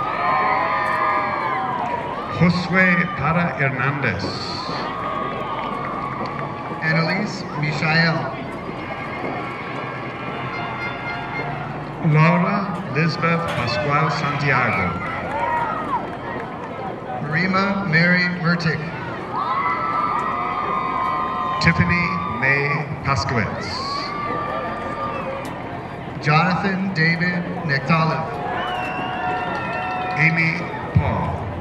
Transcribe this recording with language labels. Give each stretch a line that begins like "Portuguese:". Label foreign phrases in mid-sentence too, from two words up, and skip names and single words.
English: Josué Para Hernández, Annalise Michael, Laura Lisbeth Pascual Santiago, Marima Mary Murtick, Tiffany May Paskowitz, Jonathan David Nektalov, Amy Paul,